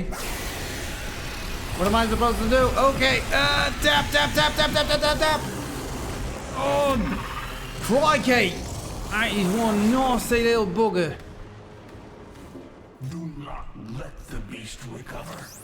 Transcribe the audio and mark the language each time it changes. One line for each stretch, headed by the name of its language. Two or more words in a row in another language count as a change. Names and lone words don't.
English: What am I supposed to do? Okay, tap, tap, tap, tap, tap, tap, tap, tap. Oh, crikey. That is one nasty little bugger. Do not let the beast recover.